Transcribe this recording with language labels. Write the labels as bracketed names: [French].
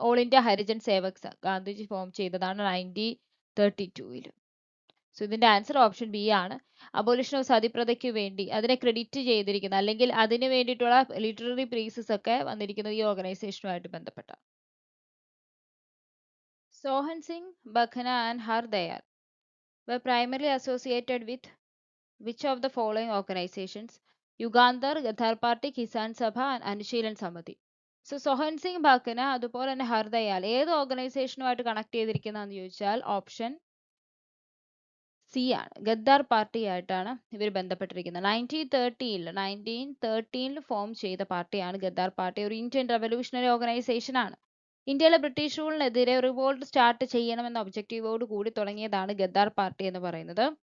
[Malayalam] All India Harijan Sevak Sangh Gandhiji form ചെയ്തതാണ് 1932. So ഇതിന്റെ answer option B ആണ്. അബോലിഷൻ ഓഫ് സതിപ്രഥയ്ക്ക് വേണ്ടി അതിനെ ക്രെഡിറ്റ് ചെയ്തിരിക്കുന്ന അല്ലെങ്കിൽ അതിന് വേണ്ടിയിട്ടുള്ള ലിറ്റററി പീസസ് ഒക്കെ വന്നിരിക്കുന്നത് ഈ ഓർഗനൈസേഷനുമായിട്ട് ബന്ധപ്പെട്ട. [English] Sohan Singh, Bakhna and Har Dayal were primarily associated with which of the following organizations? Yugandhar, Gadar Party, Kisan Sabha and Anushilan Samiti. [Malayalam] സോ സോഹൻ സിംഗ് ബാഖന അതുപോലെ തന്നെ ഹർദയാൽ ഏത് ഓർഗനൈസേഷനുമായിട്ട് കണക്ട് ചെയ്തിരിക്കുന്നതെന്ന് ചോദിച്ചാൽ ഓപ്ഷൻ സി ആണ്. ഗദ്ദാർ പാർട്ടി ആയിട്ടാണ് ഇവർ ബന്ധപ്പെട്ടിരിക്കുന്നത്. 1913 ഫോം ചെയ്ത പാർട്ടിയാണ് ഗദ്ദാർ പാർട്ടി. ഒരു ഇന്ത്യൻ റെവല്യൂഷണറി ഓർഗനൈസേഷൻ ആണ്. ഇന്ത്യയിലെ ബ്രിട്ടീഷ് റൂളിനെതിരെ റിവോൾട്ട് സ്റ്റാർട്ട് ചെയ്യണമെന്ന ഒബ്ജക്റ്റീവോട് കൂടി തുടങ്ങിയതാണ് ഗദ്ദാർ പാർട്ടി എന്ന് പറയുന്നത്.